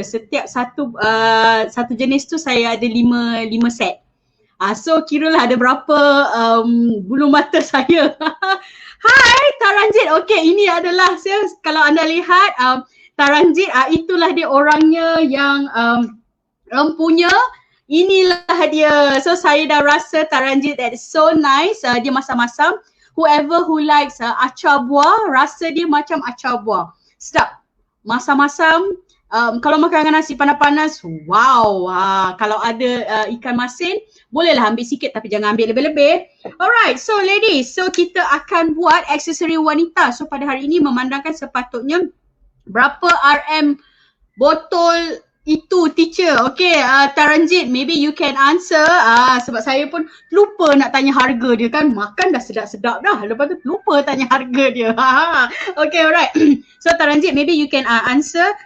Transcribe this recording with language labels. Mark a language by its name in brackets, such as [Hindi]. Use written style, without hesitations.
[Malay] Setiap satu jenis tu saya ada 5 set. So kiralah ada berapa bulu mata saya. Hai Taranjit. Okay, ini adalah saya, kalau anda lihat Taranjit, itulah dia orangnya yang punya. Inilah dia. So saya dah rasa Taranjit [English] that is so nice. [Malay] Dia masam-masam. [English] Whoever who likes [Malay] acar buah, rasa dia macam acar buah. Sedap. Masam-masam. Kalau makan dengan nasi panas-panas, wow. Kalau ada ikan masin, bolehlah ambil sikit tapi jangan ambil lebih-lebih. [English] Alright, so ladies, [Malay] so kita akan buat aksesori wanita. So pada hari ini memandangkan sepatutnya berapa RM botol itu teacher. [English] Okay, Taranjit, maybe you can answer. [Malay] Sebab saya pun lupa nak tanya harga dia kan. Makan dah sedap-sedap dah. Lepas tu lupa tanya harga dia. [English] Okay, alright. So Taranjit, maybe you can answer.